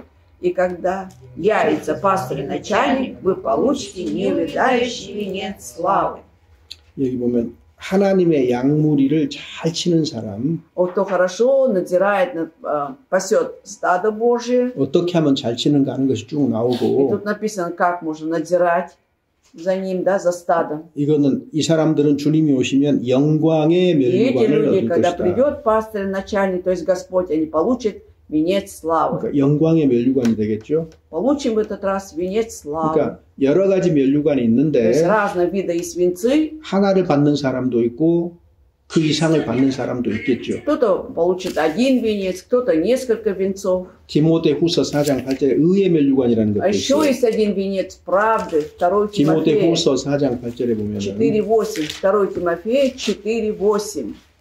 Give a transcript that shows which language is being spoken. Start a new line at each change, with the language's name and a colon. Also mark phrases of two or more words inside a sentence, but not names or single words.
Russian: И когда явится пастырь-начальник, вы получите неувядающий венец славы.
Korean: 여기 보면 하나님의 양무리를 잘 치는 사람
Russian: Вот кто хорошо надзирает, пасет стадо Божие.
Korean: 어떻게 하면 잘 치는가 하는 것이 쭉
Russian: И
Korean: 나오고
Russian: тут написано, как можно надзирать за ним, да, за стадом.
Korean: 이거는 이 사람들은 주님이 오시면 영광의
Russian: И эти
Korean: 면류관을
Russian: люди,
Korean: 얻을
Russian: когда
Korean: 것이다.
Russian: придет пастырь-начальник, то есть Господь, они получат венец славы.
Korean: 그러니까 영광의 면류관이 되겠죠.
Russian: Получим в этот раз венец славы.
Korean: 그러니까 여러 가지 면류관이
Russian: То
Korean: 있는데
Russian: есть разного вида есть венцы.
Korean: 하나를 받는 사람도 있고 그 이상을 받는 사람도 있겠죠.
Russian: Кто-то получит один венец, кто-то несколько венцов.
Korean: 디모데후서 4장 8절에 의의 면류관이라는
Russian: А
Korean: 것도
Russian: еще
Korean: 있어요.
Russian: есть один венец правды, 2 Тимофея
Korean: 디모데후서 4장 8절에 보면은
Russian: 4:8. 2 Тимофея 4:8.